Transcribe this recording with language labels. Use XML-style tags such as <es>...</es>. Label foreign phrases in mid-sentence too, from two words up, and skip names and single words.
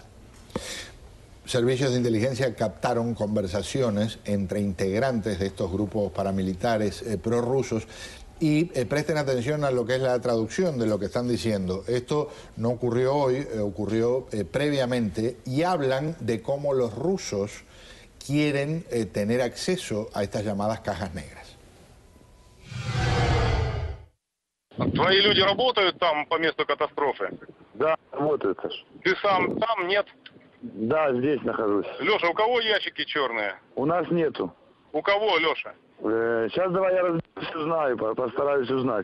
<es>Servicios de inteligencia captaron conversaciones entre integrantes de estos grupos paramilitares prorrusos y presten atención a lo que es la traducción de lo que están diciendo. Esto no ocurrió hoy, ocurrió previamente, y hablan de cómo los rusos quieren tener acceso a estas llamadas cajas negras.</es> <ru>Твои люди работают там по месту катастрофы? Да, работают. Ты сам там, нет? Да, здесь нахожусь. Леша, у кого ящики черные? У нас нету. У кого, Леша? Сейчас давай я разберусь. Все знаю, постараюсь узнать.</ru>